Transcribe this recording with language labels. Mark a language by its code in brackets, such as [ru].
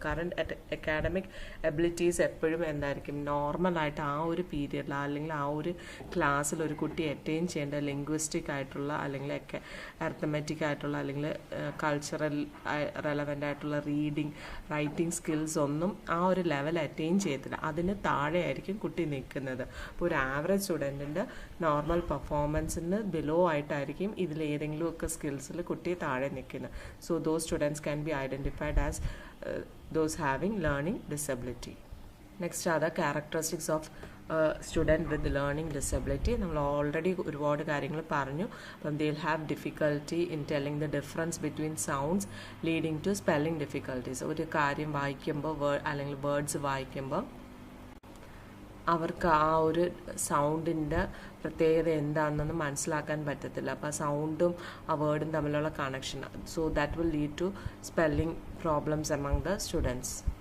[ml] Current academic abilities എപ്പോഴും എന്തായിരിക്കും, നോർമലായിട്ട് ആ ഒരു പീരിയഡിൽ അല്ലെങ്കിൽ ആ ഒരു ക്ലാസ്സിൽ ഒരു കുട്ടി അറ്റൈൻ ചെയ്യേണ്ട ലിംഗ്വിസ്റ്റിക് ആയിട്ടുള്ള അല്ലെങ്കിൽ അരിത്തമെറ്റിക് ആയിട്ടുള്ള അല്ലെങ്കിൽ കൾച്ചറൽ റെലവൻ്റ് ആയിട്ടുള്ള റീഡിങ് റൈറ്റിംഗ് സ്കിൽസ് ഒന്നും ആ ഒരു ലെവൽ അറ്റൈൻ ചെയ്യത്തില്ല. അതിന് താഴെയായിരിക്കും കുട്ടി നിൽക്കുന്നത്. അപ്പോൾ ഒരു ആവറേജ് സ്റ്റുഡൻറ്റിൻ്റെ നോർമൽ പെർഫോമൻസിന് ബിലോ ആയിട്ടായിരിക്കും ഇതിലേതെങ്കിലും ഒക്കെ സ്കിൽസിൽ കുട്ടി താഴെ നിൽക്കുന്നത്. [en] So those students can be identified as those having learning disability. Next are the characteristics of student with learning disability. [ml] നമ്മൾ ഓൾറെഡി ഒരുപാട് കാര്യങ്ങൾ പറഞ്ഞു. അപ്പം [en] they'll have difficulty in telling the difference between sounds leading to spelling difficulties. [ml] ഒരു കാര്യം വായിക്കുമ്പോൾ അല്ലെങ്കിൽ words വായിക്കുമ്പോൾ അവർക്ക് ആ ഒരു സൗണ്ടിൻ്റെ പ്രത്യേകത എന്താണെന്ന് മനസ്സിലാക്കാൻ പറ്റത്തില്ല. അപ്പോൾ ആ സൗണ്ടും ആ വേർഡും തമ്മിലുള്ള connection, [en] So that will lead to spelling problems among the students.